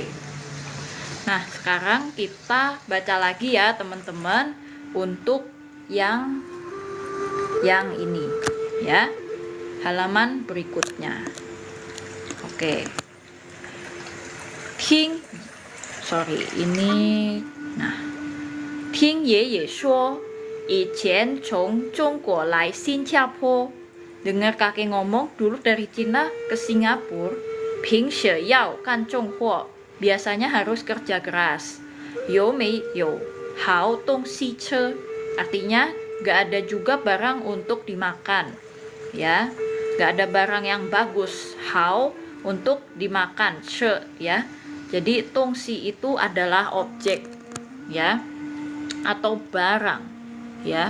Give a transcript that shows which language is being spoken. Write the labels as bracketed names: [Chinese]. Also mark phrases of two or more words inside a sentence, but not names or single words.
[Indonesian] Nah, sekarang kita baca lagi ya, teman-teman, untuk yang ini ya. Halaman berikutnya. Oke. Ini nah. [Chinese] 听爷爷说以前从中国来新加坡 [Indonesian] dengar kakek ngomong dulu dari Cina ke Singapura [Chinese] 平时要干重活 [Indonesian] biasanya harus kerja keras [Chinese] 有没有好东西吃 [Indonesian] artinya gak ada juga barang untuk dimakan ya, gak ada barang yang bagus 好 untuk dimakan 吃 ya, jadi tongsi itu adalah objek ya atau barang ya.